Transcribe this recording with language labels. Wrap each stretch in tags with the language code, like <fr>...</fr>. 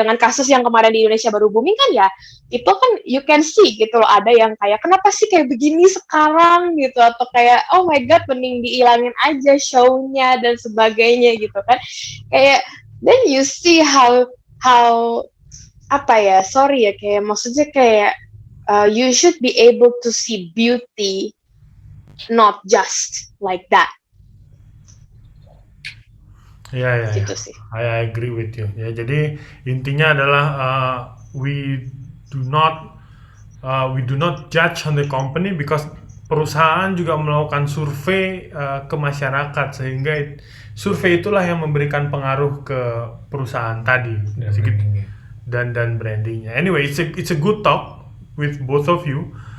<id>Dengan kasus yang kemarin di Indonesia baru booming kan ya, itu kan</id> <en>you can see</en> <id>gitu loh, ada yang kayak kenapa sih kayak begini sekarang gitu, atau kayak</id> <en>oh my god</en> <id>mending diilangin aja show-nya dan sebagainya gitu kan.</id> <en>Kayak then you see how apa ya, sorry ya,</en> <id>kayak maksudnya kayak</id> <en>you should be able to see beauty not just like that.</en> <id>Ya. Gitu sih.</id> <en>I agree with you.</en> <id>Ya, jadi intinya adalah</id> <en>we do not judge on the company, because</en> <id>perusahaan juga melakukan survei ke masyarakat, sehingga survei itulah yang memberikan pengaruh ke perusahaan tadi dan brandingnya.</id> <en>Anyway, it's a good talk with both of you.</en>